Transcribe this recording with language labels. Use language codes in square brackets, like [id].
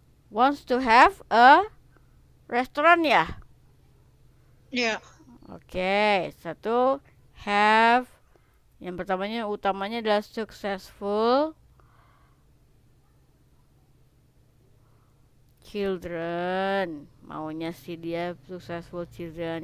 [en] Wants to have a restaurant ya? [id] Ya. Oke, satu have. Yang pertamanya utamanya adalah [en] successful children. [id] Maunya sih dia [en] successful children.